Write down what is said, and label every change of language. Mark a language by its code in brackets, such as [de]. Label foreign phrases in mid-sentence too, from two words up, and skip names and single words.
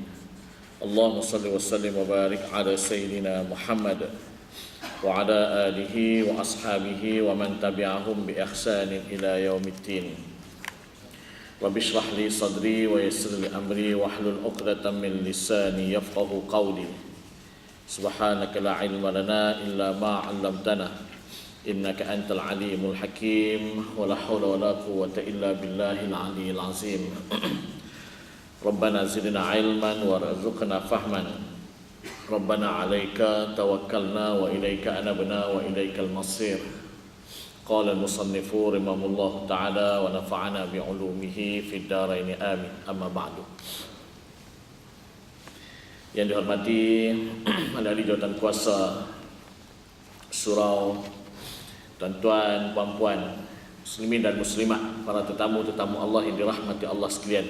[ar] اللهم صل وسلم وبارك على سيدنا محمد وعلى آله وأصحابه ومن تبعهم بإحسان إلى يوم الدين. رب اشرح لي صدري ويسر لي أمري واحلل عقدة من لساني يفقهوا قولي. سبحانك لا علم لنا إلا ما علمتنا إنك أنت العليم الحكيم ولا حول ولا قوة إلا بالله العلي العظيم. ربنا زدنا علما وارزقنا فهما. ربنا عليك توكلنا وإليك أنبنا وإليك المصير. قال المصنف رحمه الله تعالى ونفعنا بعلومه في الدارين آمين. أما بعد. [ms] Yang dihormati ahli jawatan kuasa surau, tuan-tuan, puan-puan, muslimin dan muslimat, para tetamu-tetamu Allah yang dirahmati Allah sekalian.